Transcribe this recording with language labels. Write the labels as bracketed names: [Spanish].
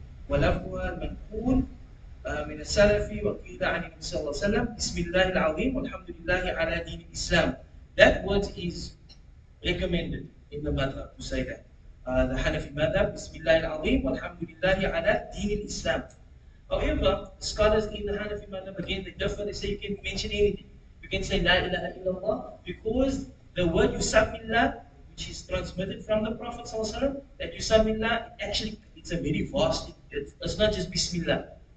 [Arabic] ولفظها المنقول من السلف وقيل عن النبي صلى الله عليه وسلم بسم الله العظيم والحمد لله على دين الإسلام. [English] That word is recommended in the madhab to say that. The Hanafi madhab, [Arabic] بسم الله العظيم والحمد لله على دين الإسلام. [English] However, scholars in the Hanafi madhab, again, they differ. They say you can mention anything. You can say La ilaha illallah, because the word Yusammillah, which is transmitted from the Prophet ﷺ, that Yusammillah, actually, it's a very vast, it's not just Bismillah.